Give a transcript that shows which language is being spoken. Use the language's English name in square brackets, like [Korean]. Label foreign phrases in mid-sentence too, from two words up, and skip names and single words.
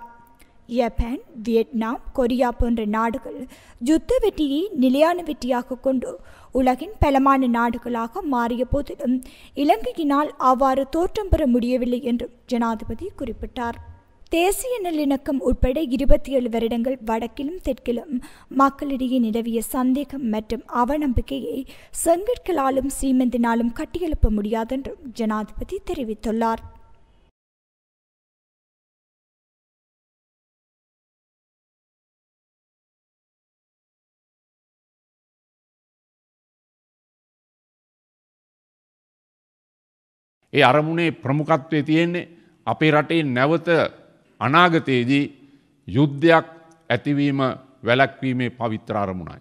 [Tamil] ஜப்பான், வியட்நாம், கொரியா போன்ற நாடுகள் யுத்த வெற்றியை நிலையான வெற்றியாக கொண்டு உலகின் பலமான நாடுகளாக மாறிய போதிலும் இலங்கையினால் அவ்வாறு தோற்றம் பெற முடியவில்லை என்றும் ஜனாதிபதி குறிப்பிட்டார். தேசிய நல்லிணக்கம் உட்பட 27 வருடங்கள் வடக்கிலும் தெற்கிலும் மக்களிடையே நிலவிய சந்தேகம் மற்றும் அவநம்பிக்கையை செங்கற்களாலும் சீமெந்தினாலும் கட்டியெழுப்ப முடியாதென்றும் ஜனாதிபதி தெரிவித்துள்ளார். [Sinhala] ඒ අරමුණේ ප්‍රමුඛත්වයේ තියෙන්නේ අපේ රටේ නැවත අනාගතයේදී යුද්ධයක් ඇතිවීම වැළැක්වීමේ පවිත්‍ර අරමුණයි.